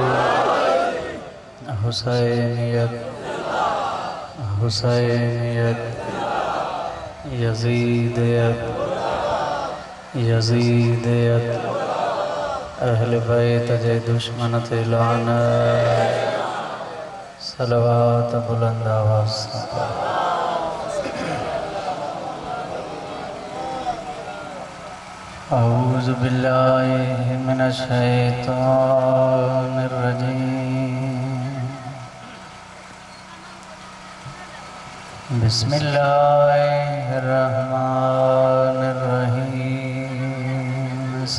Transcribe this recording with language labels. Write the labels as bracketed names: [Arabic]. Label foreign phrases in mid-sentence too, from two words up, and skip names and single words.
[Sindhi] हुसैनियत, हुसैनियत, यज़ीदियत, यज़ीदियत, अहल बैत जे दुश्मन ते लानत। सलवात बुलंद आवाज़। [Arabic] أعوذ بالله من الشيطان الرجيم. بسم الله الرحمن الرحيم.